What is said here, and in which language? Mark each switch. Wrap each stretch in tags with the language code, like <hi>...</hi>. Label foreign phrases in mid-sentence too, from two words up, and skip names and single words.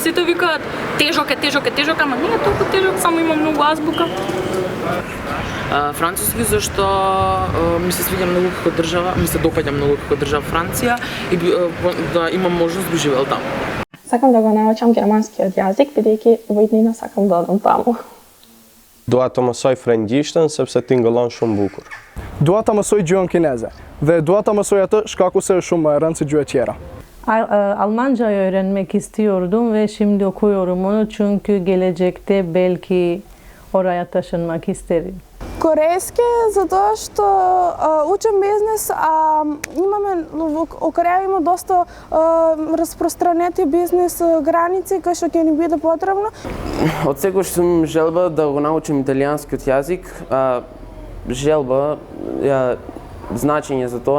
<mk>Сите викаат тежок е, ама не е толку тежок, само има многу азбука. Француски зашто ми се свиѓа многу како држава, ми се допаѓа многу како држава Франција и да имам можност да живеел таму. Сакам да го научам германскиот јазик, бидејќи во иднина сакам да одам таму.</mk> <sq>Dua të mësoj frëngjishtën sepse tingëllon shumë bukur. Dua ta mësoj gjuhën kineze dhe dua ta mësoj atë shkaku se është shumë e rëndë si gjuhë tjera.</sq> <tr>Almancayı öğrenmek istiyordum ve şimdi okuyorum onu çünkü gelecekte belki oraya taşınmak isterim.</tr> <mk>Корейски, затоа што учам бизнес, а имаме во Кореја има доста распространети бизнес граници кои што ќе ни биде потребно. Од секогаш сум желба да го научам италијанскиот јазик, а желба, значење за тоа не знам.</mk>